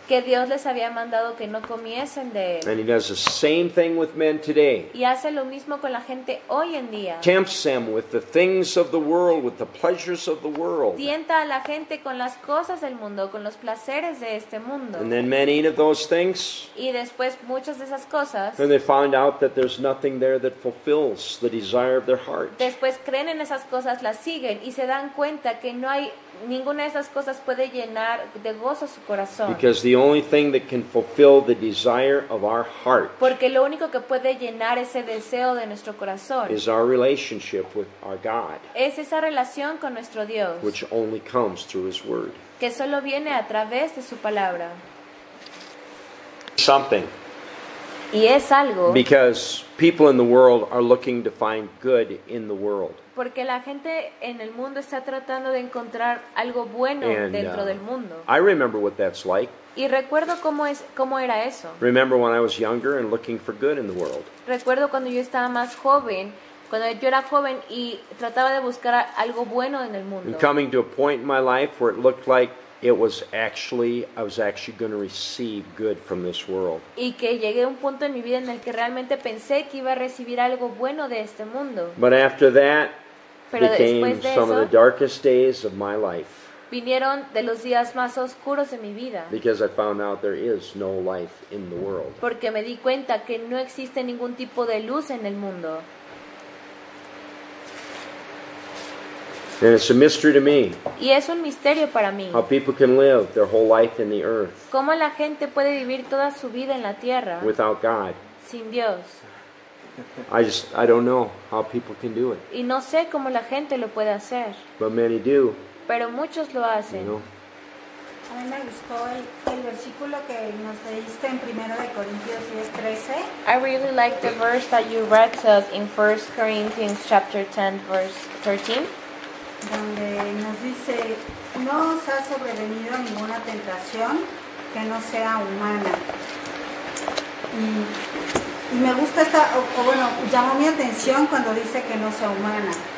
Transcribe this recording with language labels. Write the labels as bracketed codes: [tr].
[es] que Dios les había mandado que no comiesen de él. [en] And he does the same thing with men today. [es] Y hace lo mismo con la gente hoy en día. [en] Tempts them with the things of the world, with the pleasures of the world. [es] Tienta a la gente con las cosas del mundo, con los placeres de este mundo. [en] And then men eat of those things, [es] Y después muchas de esas cosas, [en] and they find out that there's nothing there that fulfills the desire of their heart. [es] después creen en esas cosas, las siguen y se dan cuenta que no hay ninguna de esas cosas puede llenar de gozo su corazón. [en] Because the only thing that can fulfill the desire of our heart [es] Porque lo único que puede llenar ese deseo de nuestro corazón [en] is our relationship with our God, [es] es esa relación con nuestro Dios, [en] which only comes through His Word. [es] que solo viene a través de su palabra. [en] Something. [es] Y es algo [en] Because people in the world are looking to find good in the world. [es] porque la gente en el mundo está tratando de encontrar algo bueno [en] And [es] dentro del mundo. [en] I remember what that's like. [es] Y recuerdo cómo era eso. [en] Remember when I was younger and looking for good in the world. [es] Recuerdo cuando yo estaba más joven, cuando yo era joven y trataba de buscar algo bueno en el mundo. [en] And coming to a point in my life where it looked like I was actually going to receive good from this world. [es] Y que llegué a un punto en mi vida en el que realmente pensé que iba a recibir algo bueno de este mundo. [en] But after that [es] Pero [en] became [es] después de [en] some of the [es] eso, [en] darkest days of my life, [es] vinieron de los días más oscuros de mi vida. [en] because I found out there is no life in the world. [es] Porque me di cuenta que no existe ningún tipo de luz en el mundo. [en] And it's a mystery to me [es] Y es un misterio para mí. [en] how people can live their whole life in the earth [es] ¿Cómo la gente puede vivir toda su vida en la tierra [en] without God. [es] sin Dios? [en] I don't know how people can do it, [es] Y no sé cómo la gente lo puede hacer, [en] but many do, [es] pero muchos lo [en] you [es] hacen. [en] know. [es] A mí me gustó el versículo que nos leíste en 1 de Corintios 10:13, [en] I really like the verse that you read to us in 1 Corinthians chapter 10 verse 13. [es] donde nos dice, no os ha sobrevenido ninguna tentación que no sea humana. Y me gusta bueno, llamó mi atención cuando dice que no sea humana.